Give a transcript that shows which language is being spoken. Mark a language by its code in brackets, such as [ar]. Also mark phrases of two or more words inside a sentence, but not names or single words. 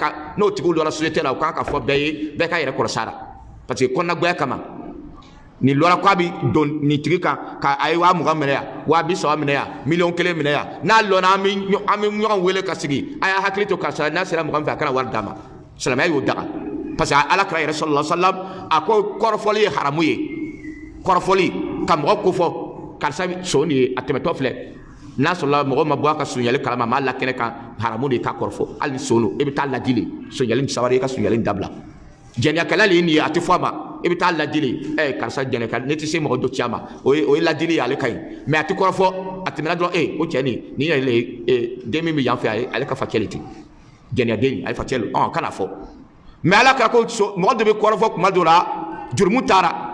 [bm] ka n'o tigiw lɔra société la o kan ka fɔ bɛɛ ye bɛɛ ka yɛrɛ kɔlɔsi a la [fr] parce que [bm] kɔnɔnagoya kama ni lɔra ko a bɛ don nin tigi kan ka a ye 20 minɛ yan 30 minɛ yan miliyɔn 1 minɛ yan n'a lɔnna an bɛ ɲɔgɔn wele ka sigi a y'a hakili to karisa n'a sera mɔgɔ min fɛ a kana wari d'a ma silamɛya y'o daga [fr] parce que [bm] alakira yɛrɛ [ar] صلى الله عليه وسلم [bm] a ko kɔrɔfɔli ye haramu ye kɔrɔfɔli ka mɔgɔ ko fɔ karisa so nin ye a tɛmɛtɔ filɛ n'a sɔrɔla mɔgɔ ma bɔ a ka suɲɛli kalama maa lakɛnɛ kan haramu de i ka kɔrɔfɔ hali ni so don e bɛ taa laji de suɲɛli ni sabari i ka suɲɛli dabila jɛnɛyakɛla de ye nin ye a tɛ fɔ a ma i bɛ taa ladili karisa jɛnɛka ne tɛ se mɔgɔ dɔ ci a ma o ye ladili ye ale ka ɲi mais a tɛ kɔrɔfɔ a tɛmɛna dɔrɔn o cɛ nin yɛrɛ ye den min bɛ yan fɛ ale ka facɛ le ten jɛnɛyaden ale facɛ le kana fɔ mais ala kɛra ko mɔgɔ dɔ bɛ kɔrɔfɔ kuma dɔ la jurumu taara